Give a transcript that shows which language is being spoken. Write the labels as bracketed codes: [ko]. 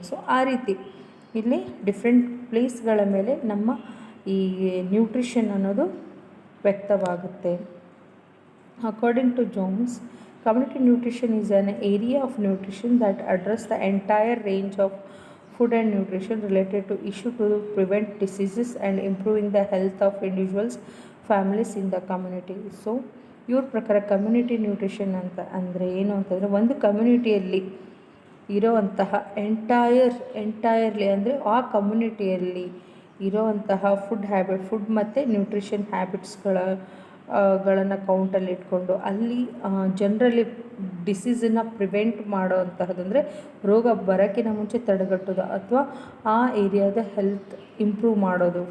[kn] So ಆ ರೀತಿ ಇಲ್ಲಿ ಡಿಫ್ರೆಂಟ್ ಪ್ಲೇಸ್ಗಳ ಮೇಲೆ ನಮ್ಮ ಈ ನ್ಯೂಟ್ರಿಷನ್ ಅನ್ನೋದು ವ್ಯಕ್ತವಾಗುತ್ತೆ. [en] According to Jones, community nutrition is an area of nutrition that address the entire range of food and nutrition related to issue to prevent diseases and improving the health of individuals, families in the community. [kn] So ಇವ್ರ ಪ್ರಕಾರ community nutrition ಅಂತ ಅಂದರೆ ಏನು ಅಂತಂದರೆ ಒಂದು ಕಮ್ಯುನಿಟಿಯಲ್ಲಿ ಇರೋವಂತಹ entirely ಅಂದರೆ ಆ ಕಮ್ಯುನಿಟಿಯಲ್ಲಿ ಇರೋವಂತಹ food ಮತ್ತು ನ್ಯೂಟ್ರಿಷನ್ ಹ್ಯಾಬಿಟ್ಸ್ಗಳನ್ನು ಕೌಂಟಲ್ಲಿ ಇಟ್ಕೊಂಡು ಅಲ್ಲಿ ಜನರಲ್ಲಿ ಡಿಸೀಸನ್ನು ಪ್ರಿವೆಂಟ್ ಮಾಡೋವಂತಹದ್ದಂದರೆ ರೋಗ ಬರೋಕ್ಕಿಂತ ಮುಂಚೆ ತಡೆಗಟ್ಟೋದು ಅಥವಾ ಆ ಏರಿಯಾದ ಹೆಲ್ತ್ ಇಂಪ್ರೂವ್ ಮಾಡೋದು.